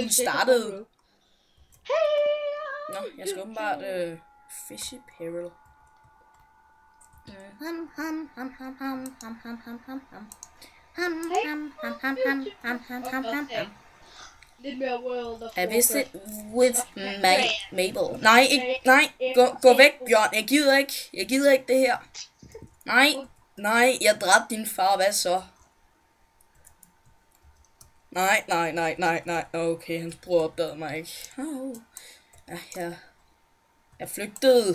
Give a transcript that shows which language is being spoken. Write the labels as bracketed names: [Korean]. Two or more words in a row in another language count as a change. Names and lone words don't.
[Danish] Hun startede... Nå, jeg skal åbenbart... Fishy Peril. Lidt mere World of [English] I visit with Mabel. [Danish] Nej, gå væk, Bjørn. Jeg gider ikke det her. Nej, jeg dræbte din far. Hvad så? Nej. Okay, hans bror opdagede mig ikke. Ja, jeg flygtede.